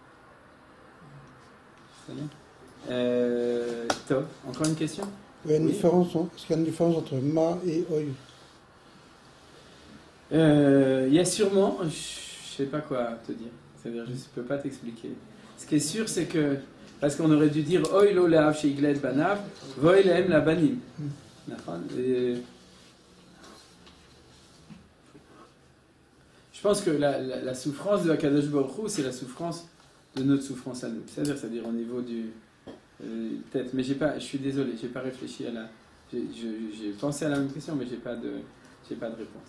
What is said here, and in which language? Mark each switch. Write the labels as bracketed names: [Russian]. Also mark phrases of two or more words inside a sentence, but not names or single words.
[French] C'est bien. Top. Encore une question? Il y a une différence, est-ce qu'il y a une différence entre Ma et Oy? Il y a sûrement, je ne sais pas quoi te dire, c'est-à-dire je ne peux pas t'expliquer. Ce qui est sûr, c'est que, parce qu'on aurait dû dire [Hebrew] אוי לו לאב שהגלה בניו, ואוי להם לבנים. [French] Je pense que la souffrance de [Hebrew] הקדוש ברוך הוא, [French] c'est la souffrance de notre souffrance à nous. C'est-à-dire au niveau du tête. Mais je suis désolé, j'ai pas réfléchi à la. J'ai pensé à la même question, mais j'ai pas de réponse.